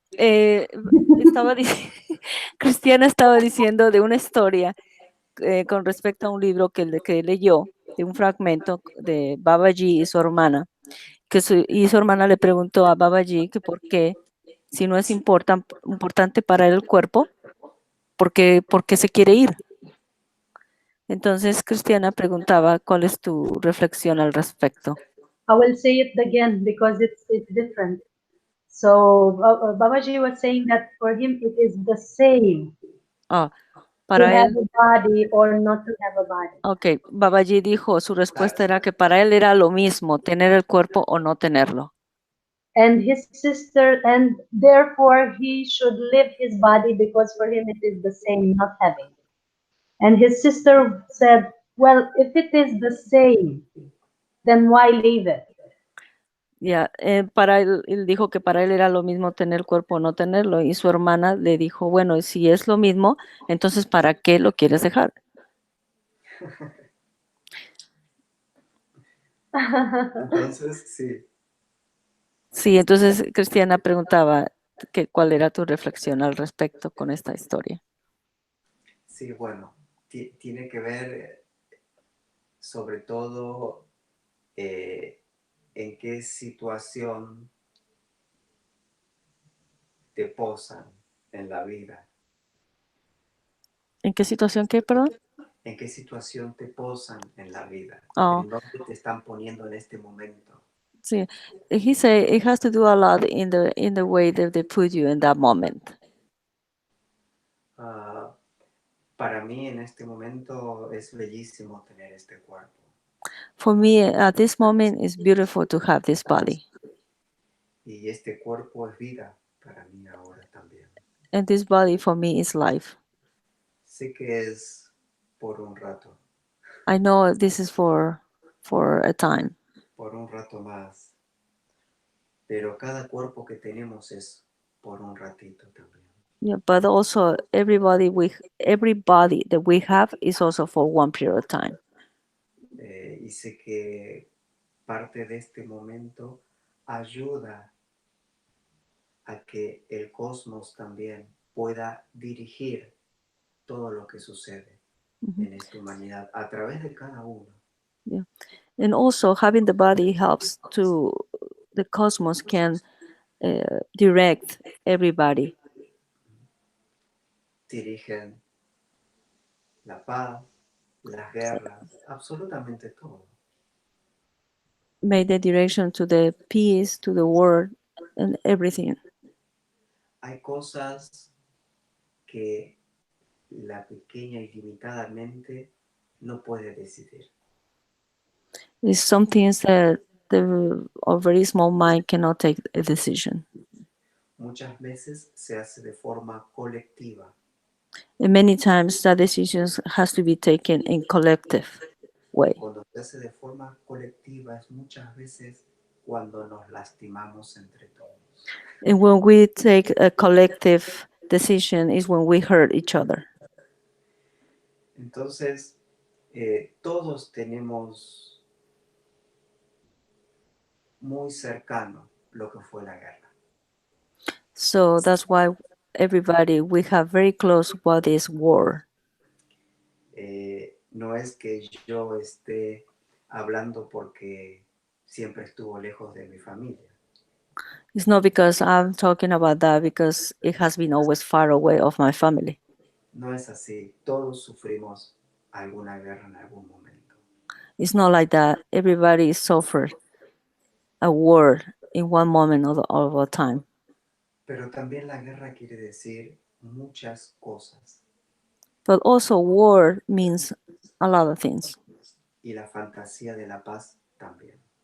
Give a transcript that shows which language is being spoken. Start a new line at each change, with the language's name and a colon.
Spanish: Eh, estaba Cristiana estaba diciendo de una historia con respecto a un libro que leyó, de un fragmento de Babaji y su hermana, y su hermana le preguntó a Babaji que por qué, si no es importante para él el cuerpo, por qué se quiere ir. Entonces Cristiana preguntaba cuál es tu reflexión al respecto.
English: I will say it again because it's different. So Babaji was saying that for him it is the same Ah, to
Spanish: para
English: have
Spanish: él,
English: a body or not to have a body.
Spanish: ok, Babaji dijo, su respuesta era que para él era lo mismo, tener el cuerpo o no tenerlo.
English: And his sister, and therefore he should leave his body because for him it is the same not having. And his sister said, "Well, if it is the same, then why leave it?"
Spanish: Ya, para él dijo que para él era lo mismo tener cuerpo o no tenerlo, y su hermana le dijo, bueno, si es lo mismo, entonces ¿para qué lo quieres dejar? Entonces, sí, Sí, entonces Cristiana preguntaba que cuál era tu reflexión al respecto con esta historia. sí, bueno, tiene que ver sobre todo eh, en qué situación te posan en la vida, ¿En qué situación qué, perdón? en qué situación te posan en la vida, Oh, en dónde te están poniendo en este momento. sí.
English: He said it has to do a lot in the way that they put you in that moment.
Spanish: Ah, para mí en este momento es bellísimo tener este cuerpo
English: For me, at this moment, it's beautiful to have this body,
Spanish: y este cuerpo es vida para mí ahora también.
English: and this body for me is life.
Spanish: Sé que es por un rato,
English: I know this is for a time,
Spanish: por un rato más, pero cada cuerpo que tenemos es por un ratito también.
English: yeah, but also every body that we have is also for one period of time.
Spanish: Y sé que parte de este momento ayuda a que el cosmos también pueda dirigir todo lo que sucede Mhm. en esta humanidad a través de cada uno.
English: Yeah, and also having the body helps to the cosmos can direct everybody,
Spanish: Dirigen la paz, las guerras, absolutamente todo.
English: make the direction to the peace, to the world, and everything.
Spanish: Hay cosas que la pequeña y limitada mente no puede decidir.
English: It's some things that the a very small mind cannot take a decision.
Spanish: Muchas veces se hace de forma colectiva.
English: And many times that decisions has to be taken in collective way.
Spanish: Cuando se hace de forma colectiva es muchas veces cuando nos lastimamos entre todos.
English: And when we take a collective decision is when we hurt each other.
Spanish: Entonces, todos tenemos muy cercano lo que fue la guerra.
English: So that's why everybody, we have very close what is war.
Spanish: No es que yo esté hablando porque siempre estuvo lejos de mi familia.
English: It's not because I'm talking about that because it has been always far away of my family.
Spanish: No es así. Todos sufrimos alguna guerra en algún momento.
English: It's not like that. Everybody suffered a war in one moment of a time. Pero también la guerra quiere decir muchas cosas. But also war means a lot of things.
Spanish: Y la fantasía de la paz también.